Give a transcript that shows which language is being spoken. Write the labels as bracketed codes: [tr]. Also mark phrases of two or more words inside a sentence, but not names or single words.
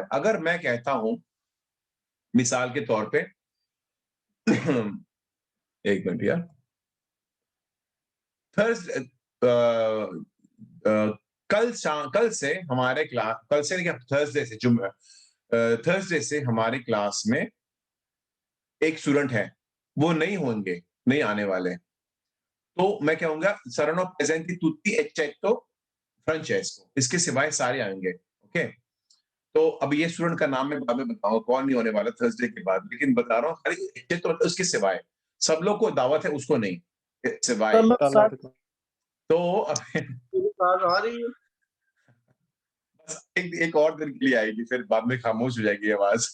[hi] अगर मैं कहता हूं मिसाल के तौर पे एक मिनट यार, थर्सडे, कल से हमारे क्लास, कल से क्या, थर्सडे से, थर्सडे से हमारे क्लास में एक स्टूडेंट है, वो नहीं होंगे, नहीं आने वाले, तो मैं कहूंगा [it] saranno presenti tutti eccetto Francesco, [hi] इसके सिवाय सारे आएंगे। ओके, तो अब ये स्टूडेंट का नाम मैं बाद में बताऊंगा कौन नहीं होने वाला थर्सडे के बाद, लेकिन बता रहा हूँ खाली eccetto उसके सिवाय, सब लोग को दावत है, उसको नहीं, सिवाय। तो आ रही है। एक और दिन के लिए आएगी, फिर बाद में खामोश हो जाएगी आवाज।